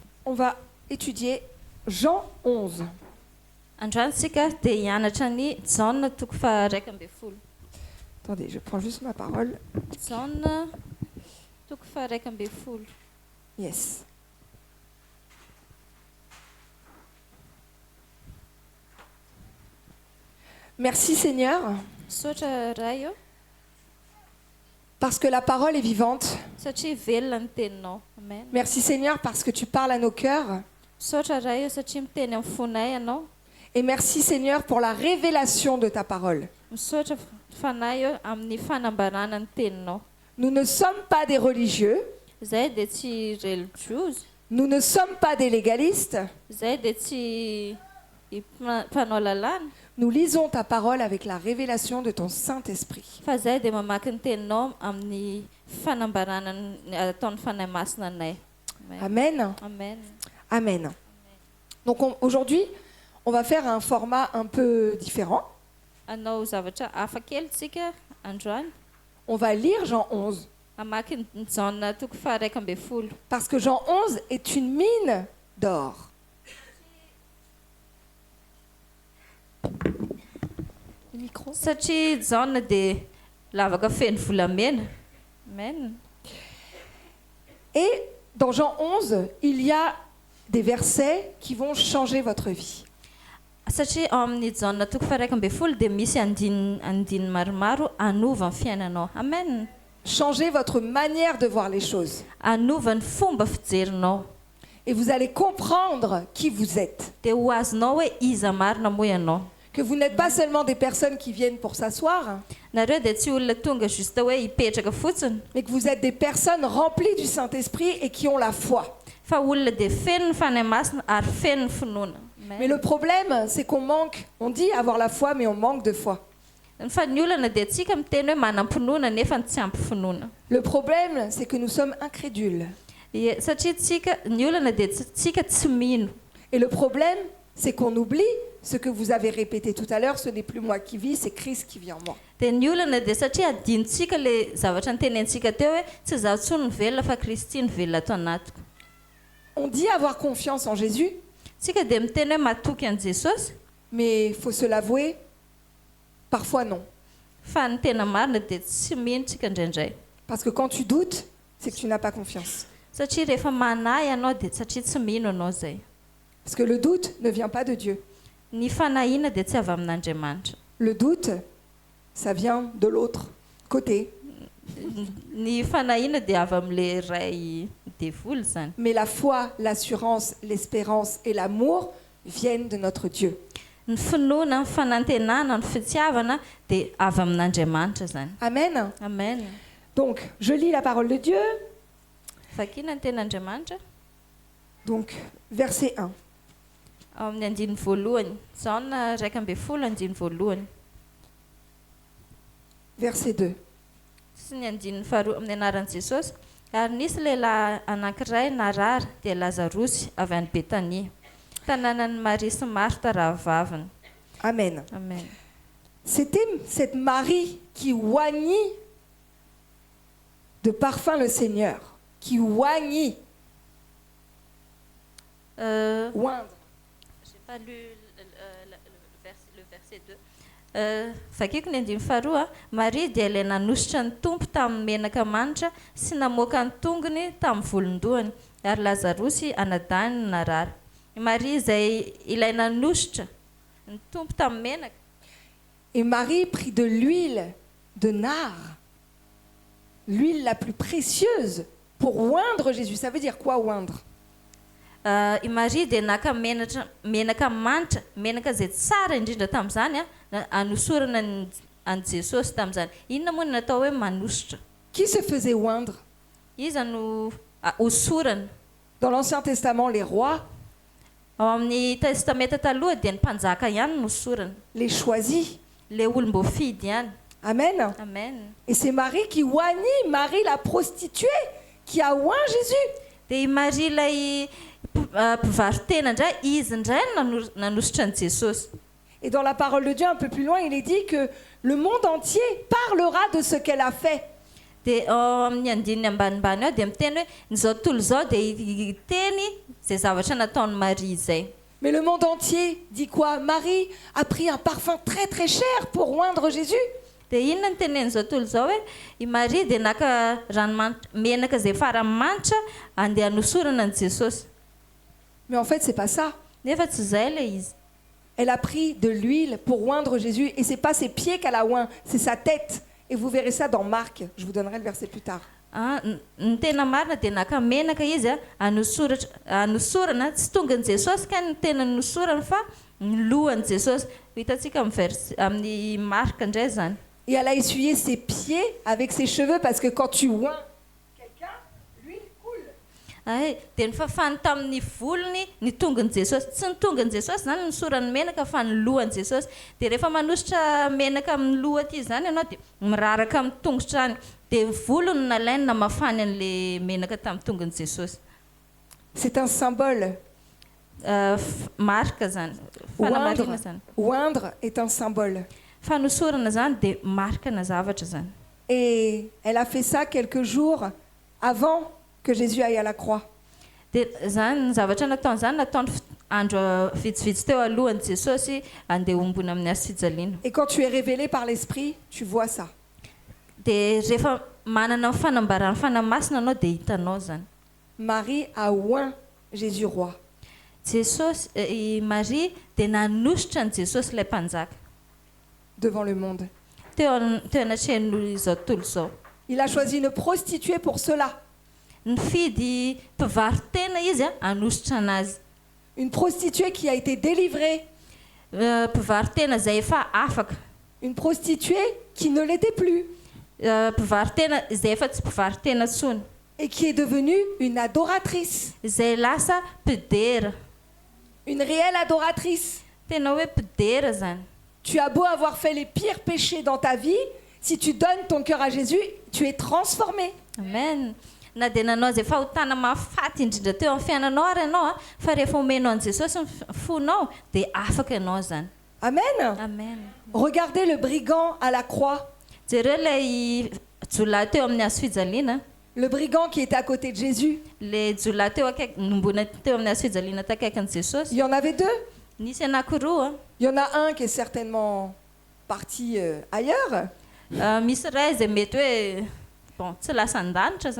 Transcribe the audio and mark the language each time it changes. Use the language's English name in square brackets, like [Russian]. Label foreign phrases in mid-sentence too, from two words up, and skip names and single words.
[French] on va étudier Jean 11. [Malagasy] Androany sika dia hianatra ny Jaona toko faha 12. [French] Attendez, je prends juste ma parole. [Malagasy] Jaona toko faha 12. [French] Yes. Merci Seigneur, [Malagasy] Misaotra ray eo [French] parce que la parole est vivante. [Malagasy] satria velona ny teninao. Amen. [French] Merci Seigneur parce que tu parles à nos cœurs. [Malagasy] Misaotra ray eo satria miteny amin'ny fonay ianao. [French] Et merci Seigneur pour la révélation de ta parole. [Malagasy] Misaotra fanahy eo amin'ny fanambarana ny teninao. [French] Nous ne sommes pas des religieux, [Malagasy] Izay dia tsy religieuse. [French] nous ne sommes pas des légalistes. [Malagasy] Izay dia tsy mpanao lalàna. [French] Nous lisons ta parole avec la révélation de ton Saint-Esprit. [Malagasy] Fa izay dia mamaky ny teninao amin'ny fanambarana ataon'ny fanahy masina anay. Amen. Amen. Amen. [French] Donc aujourd'hui, on va faire un format un peu différent. [Malagasy] Anao zavatra hafa kely tsika androany. [French] On va lire Jean 11. [Malagasy] Mamaky ny Jaona toko faha 12. [French] Parce que Jean 11 est une mine d'or. Le micro. [Malagasy] Satria Jaona dia lavaka feno volamena. Amen. [French] Et dans Jean 11, il y a des versets qui vont changer votre vie. [Malagasy] Satria ao amin'ny Jaona toko faha 12 dia misy andiny maromaro anova ny fiainanao. Amen. [French] Changer votre manière de voir les choses. [Malagasy] Anova ny fomba fijerinao. [French] Et vous allez comprendre qui vous êtes. [Malagasy] Dia ho azonao hoe iza marina moa ianao. [French] Que vous n'êtes pas seulement des personnes qui viennent pour s'asseoir, [Malagasy] Nareo dia tsy olona tonga juste hoe hipetraka fotsiny. [French] mais que vous êtes des personnes remplies du Saint-Esprit et qui ont la foi. [Malagasy] Fa olona dia feno ny fanahy masina ary feno ny finoana. [French] Mais le problème, c'est qu'on manque, on dit avoir la foi, mais on manque de foi. [Malagasy] Fa ny olana dia tsika miteny hoe manam-pinoana nefa tsy ampy finoana. [French] Le problème, c'est que nous sommes incrédules. [Malagasy] Satria tsika ny olana dia tsika tsy mino. [French] Et le problème, c'est qu'on oublie ce que vous avez répété tout à l'heure, ce n'est plus moi qui vis, c'est Christ qui vit en moi. [Malagasy] Dia ny olana dia satria adinontsika le zavatra nitenentsika teo hoe tsy zaho tsony ny velona fa Kristy ny velona ato anatiko. [French] On dit avoir confiance en Jésus, [Malagasy] Tsika dia miteny hoe matoky an Jesosy, [French] mais il faut se l'avouer, parfois non. [Malagasy] fa ny tena marina dia tsy mino tsika indraindray. [French] Parce que quand tu doutes, c'est que tu n'as pas confiance. [Malagasy] Satria rehefa manahy ianao dia satria tsy mino anao zay. [French] Parce que le doute ne vient pas de Dieu. [Malagasy] Ny fanahiana dia tsy avy amin'Andriamanitra. [French] Le doute, ça vient de l'autre côté. [Malagasy] Ny fanahiana dia avy amin'le ray devoly zany. [French] Mais la foi, l'assurance, l'espérance et l'amour viennent de notre Dieu. [Malagasy] Ny finoana, ny fanantenana, ny fitiavana dia avy amin'Andriamanitra zany. Amen. Amen. [French] Donc, je lis la parole de Dieu. [Malagasy] Vakiana ny ten'Andriamanitra [French] Donc, verset 1. [Malagasy] ao amin'ny andiny voalohany. Jaona 12 andiny voalohany. [French] Verset 2. [Malagasy] Sy ny andiny faharoa amin'ny anaran'i Jesosy. Ary nisy lehilahy anankiray narary dia Lazarosy avy any Betania, tanànan'ny Marie sy Martha rahavaviny. Amen. Amen. [French] C'était cette Marie qui oignit de parfum le Seigneur. Qui oignit. Oindre. J'ai pas lu le verset 2. [Malagasy] Vakiko ny andiny faharoa, Maria dia ilay nanositra ny tompo tamin'ny menaka manitra sy namoaka ny tongony tamin'ny volondohany, ary Lazarosy anadahany no narary. Maria izay ilay nanositra ny tompo tamin'ny menaka. [French] Et Marie prit de l'huile de nard, l'huile la plus précieuse, pour oindre Jésus. Ça veut dire quoi, oindre? [Malagasy] I Maria dia naka menaka manitra, menaka izay tsara indrindra tamin'izany anosorana an Jesosy tamin'izany. Inona moa no natao hoe manositra? [French] Qui se faisait oindre? [Malagasy] Iza no hosorana. [French] Dans l'Ancien Testament, les rois, [Malagasy] Ao amin'ny testamenta taloha dia ny mpanjaka ihany no hosorana. [French] les choisis. [Malagasy] Le olom-boafidy ihany. Amen. Amen. [French] Et c'est Marie qui oignit, Marie la prostituée, qui a oint Jésus. [Malagasy] Dia i Maria ilay mpivarotena indray, izy indray nanositra an Jesosy. [French] Et dans la parole de Dieu, un peu plus loin, il est dit que le monde entier parlera de ce qu'elle a fait. [Malagasy] dia amin'ny andininy ambanimbany ao dia miteny hoe nyzao tontolo izao dia hiteny izay zavatra nataony Marie izay. [French] Mais le monde entier dit quoi? Marie a pris un parfum très très cher pour oindre Jésus. [Malagasy] Dia inona no tenen'izao tontolo izao hoe i Marie dia naka menaka izay faramanitra andeha hanosorana an' Jesosy. [French] Mais en fait, c'est pas ça. [Malagasy] Nefa tsy izay ilay izy. [French] Elle a pris de l'huile pour oindre Jésus. Et c'est pas ses pieds qu'elle a oint, c'est sa tête. Et vous verrez ça dans Marc. Je vous donnerai le verset plus tard. [Malagasy] Ny tena marina dia naka menaka izy hanosorana tsy tonga an' Jesosy ka ny tena nosorana fa ny lohan' Jesosy. Hitantsika amin'ny Marc indray zany. [French] Et elle a essuyé ses pieds avec ses cheveux parce que quand tu oins quelqu'un, l'huile coule. [Malagasy] Dia ny fafany tamin'ny volony ny tongan' Jesosy. Tsy ny tongan' Jesosy zany nosorany menaka fa ny lohan' Jesosy. Dia rehefa manositra menaka amin'ny loha aty zany ianao dia miraraka amin'ny tongotra any. Dia volony nalainy namafany an'ilay menaka tamin'ny tongan' Jesosy. [French] C'est un symbole. [Malagasy] Marika zany. Fanamarina zany. [French] Oindre est un symbole. [Malagasy] Fanosorana zany dia marikana zavatra zany. [French] Et elle a fait ça quelques jours avant que Jésus aille à la croix. [Malagasy] Dia zany ny zavatra nataony zany nataony andro vitsivitsy teo alohan'i Jesosy andeha ombony amin'ny hazo-fijaliana. [French] Et quand tu es révélé par l'Esprit, tu vois ça. [Malagasy] Dia rehefa manana fanambarana fanamasina anao dia hitanao zany. [French] Marie a oint Jésus roi. [Malagasy] Jesosy i Marie dia nanositra an' Jesosy ilay mpanjaka [French] devant le monde. [Malagasy] teo anatrehan'izao tontolo izao. [French] Il a choisi une prostituée pour cela. [Malagasy] Nifidy mpivarotena izy hanositra anazy. [French] Une prostituée qui a été délivrée. [Malagasy] Mpivarotena izay efa afaka. [French] Une prostituée qui ne l'était plus. [Malagasy] Mpivarotena izay efa tsy mpivarotena intsony. [French] Et qui est devenue une adoratrice. [Malagasy] Izay lasa mpidera. [French] Une réelle adoratrice. [Malagasy] Tena hoe mpidera zany. [French] Tu as beau avoir fait les pires péchés dans ta vie, si tu donnes ton cœur à Jésus, tu es transformé. Amen. [Malagasy] Na dia nanao izay fahotana mahafaty indrindra teo amin'ny fiainanao ary ianao fa rehefa omenao an' Jesosy ny fonao dia afaka ianao zany. Amen. Amen. [French] Regardez le brigand à la croix. [Malagasy] Jereo ilay jolahy teo amin'ny hazo-fijaliana. [French] Le brigand qui était à côté de Jésus. [Malagasy] Le jolahy teo akaiky nombona teo amin'ny hazo-fijaliana takaikin'i Jesosy. [French] Il y en avait deux. [Malagasy] Nisy anankiroa. [French] Il y en a un qui est certainement parti ailleurs. [Malagasy] Misy ray izay mety hoe bon tsy lasa an-danitra zany.